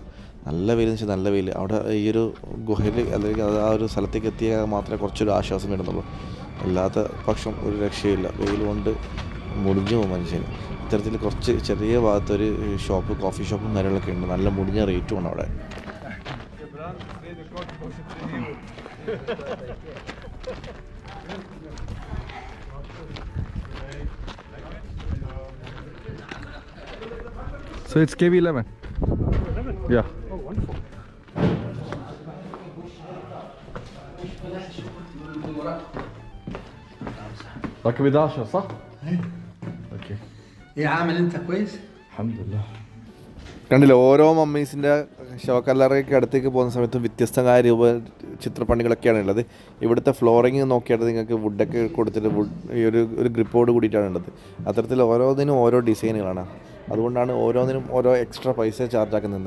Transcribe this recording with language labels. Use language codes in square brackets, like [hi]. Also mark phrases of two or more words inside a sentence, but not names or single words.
[ml] നല്ല വെയിലെന്ന് വെച്ചാൽ നല്ല വെയിൽ. അവിടെ ഈ ഒരു ഗുഹയിൽ അല്ലെങ്കിൽ ആ ഒരു സ്ഥലത്തേക്ക് എത്തിയാൽ മാത്രമേ കുറച്ചൊരു ആശ്വാസം വരുന്നുള്ളൂ. അല്ലാത്ത പക്ഷം ഒരു രക്ഷയില്ല. വെയിൽ കൊണ്ട് മുടിഞ്ഞു പോകും മനുഷ്യന്. ഇത്തരത്തിൽ കുറച്ച് ചെറിയ ഭാഗത്തൊരു ഷോപ്പ്, [en] coffee shop [ml] കാര്യങ്ങളൊക്കെ ഉണ്ട്. നല്ല മുടിഞ്ഞ റേറ്റുമാണ് അവിടെ. [en] So it's KV11. Yeah. oh, wonderful. [ar] راكب 11 صح؟ اوكي ايه عامل انت كويس؟ الحمد لله. [ml] കണ്ടില്ല, ഓരോ മമ്മീസിൻ്റെ ശവക്കല്ലറയ്ക്ക് അടുത്തേക്ക് പോകുന്ന സമയത്തും വ്യത്യസ്തമായ ചിത്രപ്പണികളൊക്കെയാണ് ഉള്ളത്. ഇവിടുത്തെ ഫ്ലോറിങ് നോക്കിയാൽ നിങ്ങൾക്ക് വുഡൊക്കെ കൊടുത്തിട്ട് ഈ ഒരു ഗ്രിപ്പോട് കൂടിയിട്ടാണ് ഉള്ളത്. അത്തരത്തിൽ ഓരോന്നിനും ഓരോ ഡിസൈനുകളാണ്. അതുകൊണ്ടാണ് ഓരോന്നിനും ഓരോ എക്സ്ട്രാ പൈസ ചാർജ് ആക്കുന്നത്.